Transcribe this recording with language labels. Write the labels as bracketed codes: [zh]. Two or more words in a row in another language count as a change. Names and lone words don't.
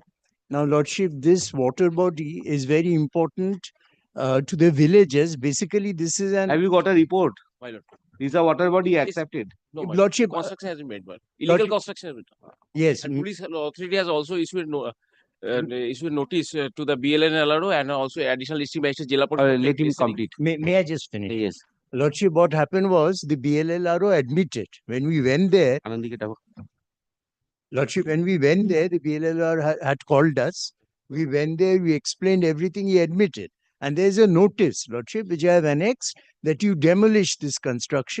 [en] Now, Lordship, this water body is very important to the villages. Basically, this is an... Have you got a report? My lord. Is a water body accepted? No, my Lordship, construction has been made, but illegal Lordship, construction has been done. yes. And police authority has also issued notice to the BLN LRO and also additional district magistrate Jila Pariषद. Let him complete. May I just finish? Yes. Lordship, what happened was the BLLRO admitted when we went there. Lordship, when we went there, the BLLR had called us. We went there, we explained everything, he admitted. And there's a notice, Lordship, which I have annexed, that you demolish this construction.